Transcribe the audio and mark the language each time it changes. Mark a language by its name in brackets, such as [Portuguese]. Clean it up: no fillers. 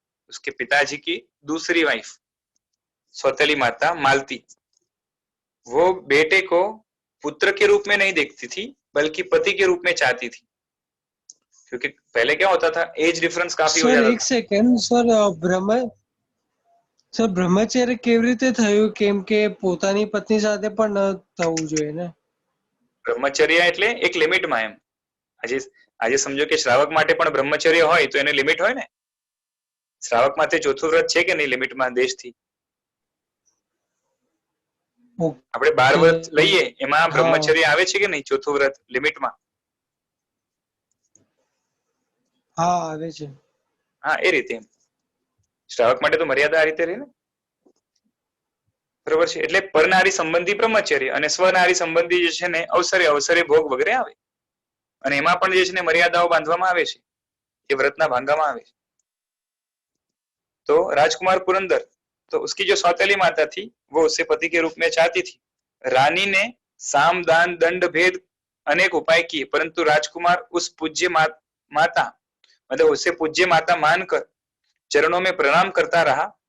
[Hindi] उसके पिताजी की दूसरी वाइफ सौतेली माता मालती, वो बेटे को पुत्र के रूप में नहीं देखती थी बल्कि पति के रूप में चाहती थी, क्योंकि पहले क्या होता था, [English] age difference [Hindi] काफी हो जाता था। [Gujarati] એક સેકન્ડ સર બ્રહ્મચર્ય કેવી રીતે થયું? કેમ કે પોતાની પત્ની સાથે પણ ન થવું જોઈએ ને? બ્રહ્મચર્ય એટલે એક લિમિટમાં એમ. આજે સમજો કે શ્રાવક માટે પણ બ્રહ્મચર્ય હોય તો એને લિમિટ હોય ને. શ્રાવક માટે ચોથું વ્રત છે કે નહીં લિમિટમાં દેશથી? આપણે 12 વ્રત લઈએ એમાં બ્રહ્મચર્ય આવે છે કે નહીં ચોથું વ્રત લિમિટમાં? હા આવે છે. હા એ રીતે શ્રાવક માટે તો મર્યાદા આ રીતે રહે ને, બરોબર છે. એટલે પરનારી સંબંધી બ્રહ્મચર્ય અને સ્વનારી સંબંધી જે છે ને અવસરે ભોગ વગેરે આવે, અને એમાં પણ જે છે ને મર્યાદાઓ બાંધવામાં આવે છે, એ વ્રતના ભાંગવામાં આવે છે. [Hindi] तो राजकुमार पुरंदर, तो उसकी जो सौतेली माता थी वो उससे पति के रूप में चाहती थी। रानी ने साम दान दंड भेद अनेक उपाय किए, परंतु राजकुमार उस पूज्य माता मतलब उसे पूज्य माता मानकर चरणों में प्रणाम करता रहा।